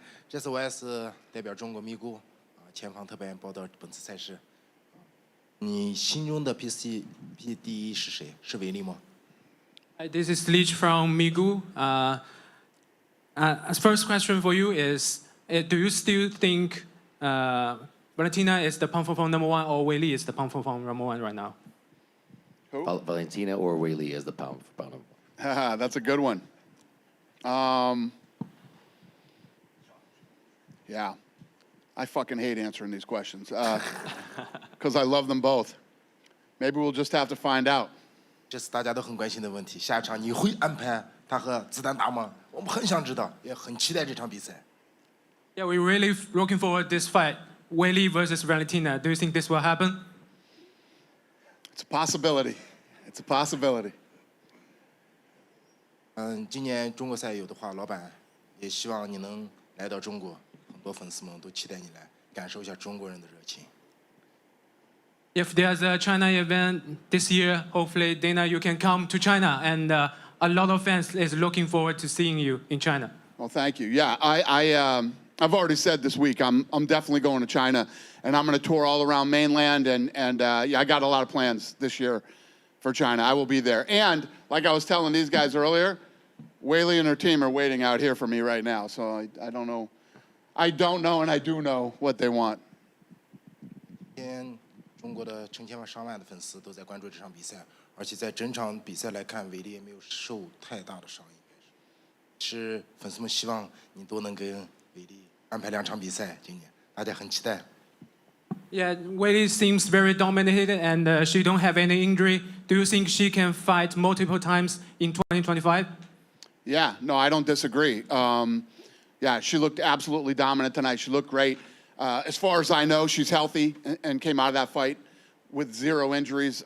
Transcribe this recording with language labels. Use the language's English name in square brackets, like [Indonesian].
[Chinese] 这次我也是代表中国咪咕前方特派员报道本次赛事。你心中的 PCP 第一是谁？是维利吗？ [English] This is Leach from Migu. First question for you is, do you still think Valentina is the pound for pound number one or Weili is the pound for pound number one right now? Valentina or Weili is the pound for pound. That's a good one. Yeah. I fucking hate answering these questions because I love them both. Maybe we'll just have to find out. [Chinese] 这是大家都很关心的问题。下一场你会安排他和子弹打吗？我们很想知道，也很期待这场比赛。 [English] Yeah, we're really looking forward to this fight. Weili versus Valentina. Do you think this will happen? It's a possibility. It's a possibility. [Chinese] 今年中国赛有的话，老板也希望你能来到中国。很多粉丝们都期待你来感受一下中国人的热情。 [English] If there's a China event this year, hopefully, Dana, you can come to China, and a lot of fans is looking forward to seeing you in China. Well, thank you. Yeah, I've already said this week I'm definitely going to China, and I'm going to tour all around mainland, and yeah, I got a lot of plans this year for China. I will be there, and like I was telling these guys earlier, Weili and her team are waiting out here for me right now. So I don't know. I don't know, and I do know what they want. [Chinese] 今天中国的成千上万的粉丝都在关注这场比赛，而且在整场比赛来看，韦利也没有受太大的伤，应该是。是粉丝们希望你都能跟韦利安排2场比赛，今年大家很期待。 [English] Yeah, Weili seems very dominated, and she don't have any injury. Do you think she can fight multiple times in 2025? Yeah, no, I don't disagree. Yeah, she looked absolutely dominant tonight. She looked great. As far as I know, she's healthy and came out of that fight with 0 injuries.